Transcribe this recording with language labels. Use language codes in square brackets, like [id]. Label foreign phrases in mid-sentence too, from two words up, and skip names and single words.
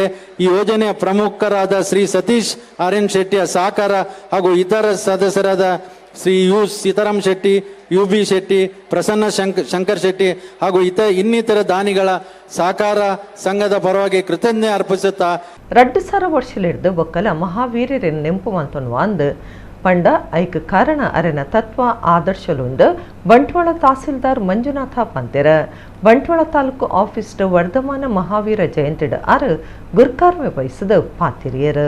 [kn] ಈ ಯೋಜನೆಯ ಪ್ರಮುಖರಾದ ಶ್ರೀ ಸತೀಶ್ RN ಶೆಟ್ಟಿಯ ಸಹಕಾರ ಹಾಗೂ ಇತರ ಸದಸ್ಯರಾದ ಶ್ರೀ ಸೀತಾರಾಮ್ ಶೆಟ್ಟಿ, UB ಶೆಟ್ಟಿ, ಪ್ರಸನ್ನ ಶಂಕರ್ ಶೆಟ್ಟಿ ಹಾಗೂ ಇನ್ನಿತರ ದಾನಿಗಳ ಸಹಕಾರ ಸಂಘದ ಪರವಾಗಿ ಕೃತಜ್ಞತೆ ಅರ್ಪಿಸುತ್ತಾ [tcy] 2,000 ವರ್ಷಲಿಡ್ದು ಒಕ್ಕಲ ಮಹಾವೀರ್ಯರನ್ನು ನೆಂಪು ಮಂತೊಂದು ಒಂದು ಪಂಡ ಐಕ್ ಕಾರಣ ಅರೆನ ತತ್ವ ಆದರ್ಶಲುಂದು ಬಂಟ್ವಾಳ ತಹಸೀಲ್ದಾರ್ ಮಂಜುನಾಥ ಪಂತೆರ ಬಂಟ್ವಾಳ ತಾಲೂಕು ಆಫೀಸ್ ವರ್ಧಮಾನ ಮಹಾವೀರ ಜಯಂತಿಡ ಅರು ಗುರ್ಕಾರ್ಮೆ ವಹಿಸಿದ ಪಾತಿರಿಯರು.